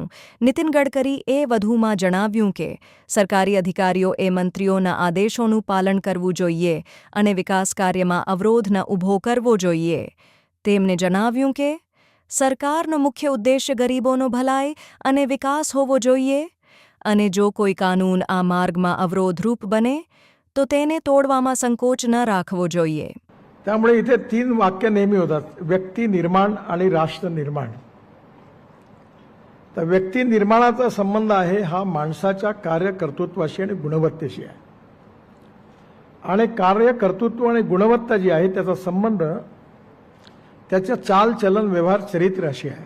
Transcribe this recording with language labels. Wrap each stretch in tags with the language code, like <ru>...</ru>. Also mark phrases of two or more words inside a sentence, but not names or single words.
<gu>નીતિન ગડકરીએ વધુમાં જણાવ્યું કે સરકારી અધિકારીઓએ મંત્રીઓના આદેશોનું પાલન કરવું જોઈએ અને વિકાસ કાર્યમાં અવરોધ ન ઊભો કરવો જોઈએ. તેમણે જણાવ્યું કે સરકારનો મુખ્ય ઉદ્દેશ્ય ગરીબોનો ભલાઈ અને વિકાસ હોવો જોઈએ અને જો કોઈ કાનૂન આ માર્ગમાં અવરોધરૂપ બને તો તેને તોડવામાં संकोच ન રાખવો જોઈએ.</gu> <mr>त्यामुळे इथे 3 वाक्य नेहमी होतात, व्यक्ती निर्माण आणि राष्ट्र निर्माण. तर व्यक्ती निर्माणाचा संबंध आहे हा माणसाच्या कार्यकर्तृत्वाशी आणि गुणवत्तेशी आहे. आणि कार्यकर्तृत्व आणि गुणवत्ता जी आहे त्याचा संबंध त्याच्या चाल चलन व्यवहार चरित्राशी आहे.</mr>